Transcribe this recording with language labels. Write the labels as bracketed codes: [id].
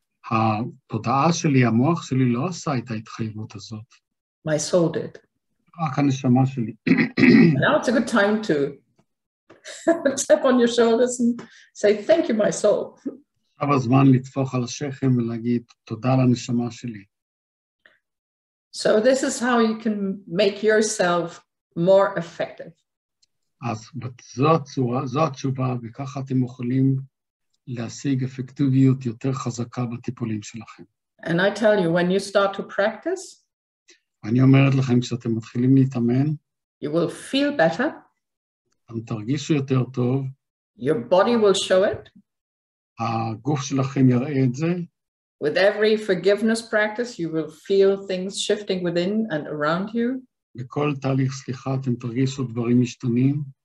[he] התודעה שלי, המוח שלי לא עשה את ההתחייבות הזאת. [en] My soul did. [he] רק הנשמה שלי. [en] Now it's a good time to tap on your shoulders and say, thank you, my soul. [he] עכשיו הזמן לטפוח על השכם ולהגיד, תודה לנשמה שלי. [en] So this is how you can make yourself more effective. [he] אז זו התשובה, וככה אתם יכולים להשיג אפקטיביות יותר חזקה בטיפולים שלכם. [en] And I tell you, when you start to practice, [he] אני אומרת לכם, כשאתם מתחילים להתאמן, [en] you will feel better. [he] אתם תרגישו יותר טוב. [en] Your body will show it. [he] הגוף שלכם יראה את זה. [en] With every forgiveness practice, you will feel things shifting within and around you. [he] בכל תהליך סליחה אתם תרגישו דברים משתנים.